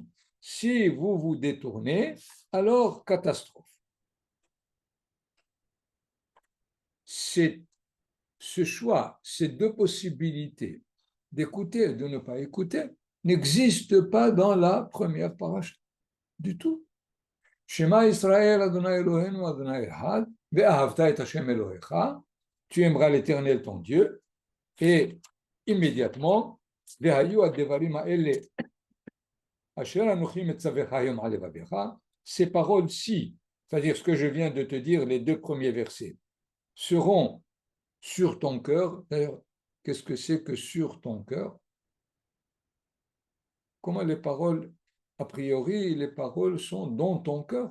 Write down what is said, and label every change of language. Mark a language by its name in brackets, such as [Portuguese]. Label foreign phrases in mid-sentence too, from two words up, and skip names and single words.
[French] Si vous vous détournez, alors catastrophe. C'est ce choix, ces deux possibilités d'écouter et de ne pas écouter n'existent pas dans la première paracha du tout. [Hebrew] שמע ישראל אדוני אלוהינו אדוני אחד ואהבת את השם אלוהיך, [French] tu aimeras l'Éternel ton Dieu, et immédiatement [Hebrew] והיו הדברים האלה אשר אנכי מצוך היום על לבבך, [French] ces paroles-ci, c'est-à-dire ce que je viens de te dire, les deux premiers versets, seront sur ton cœur. D'ailleurs, qu'est-ce que c'est que sur ton cœur? Comment les paroles, a priori, les paroles sont dans ton cœur?